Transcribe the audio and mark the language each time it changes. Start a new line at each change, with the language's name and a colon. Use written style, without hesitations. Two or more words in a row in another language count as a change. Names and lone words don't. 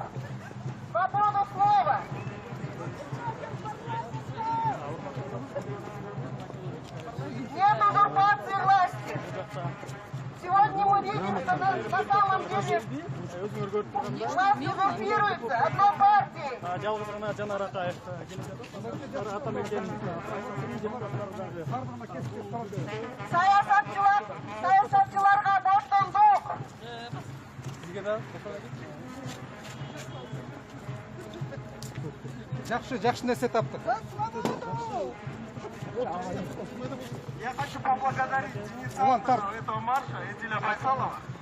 Russian: Свободу слова. Нет узурпации власти. Сегодня мы видим, что на самом деле власть узурпируется одной партией.
Kyrgyz: Саясатчыларга бостандык.
Kazakh: Жақсы нәрсе таптық.
Russian: Я хочу поблагодарить инициатора этого марша, Эдиля Байсалова.